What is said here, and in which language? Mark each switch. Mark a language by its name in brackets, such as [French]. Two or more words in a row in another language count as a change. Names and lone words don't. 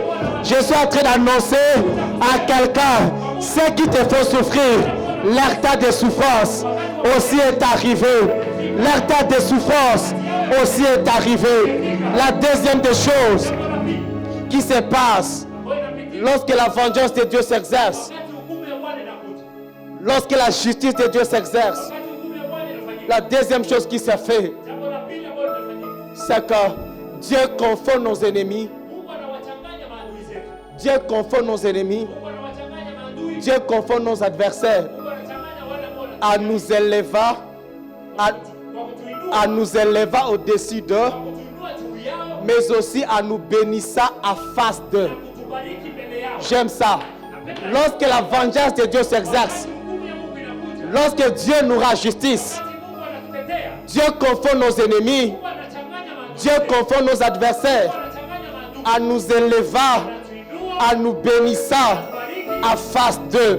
[French] Je suis en train d'annoncer à quelqu'un, ceux qui te font souffrir, leur tas de souffrance aussi est arrivé. Leur tas de souffrance aussi est arrivé. La deuxième des choses qui se passe lorsque la vengeance de Dieu s'exerce, [Swahili] wakati hukumu ya Bwana inakuja, [French] lorsque la justice de Dieu s'exerce, [Swahili] wakati hukumu ya Bwana inafanyika, [French] la deuxième chose qui se fait, [Swahili] jambo la pili ambalo linafanyika, [French] c'est que Dieu confond nos ennemis. [Swahili] Mungu anawachanganya maadui zetu, [French] Dieu confond nos ennemis [Swahili] Mungu anawachanganya maadui [French] Dieu confond nos adversaires à nous élever, à nous élever au-dessus d'eux, mais aussi à nous bénir à face d'eux. J'aime ça. Lorsque la vengeance de Dieu s'exerce, lorsque Dieu nous rend justice, Dieu confond nos ennemis, Dieu confond nos adversaires à nous élever, à nous bénir à face d'eux.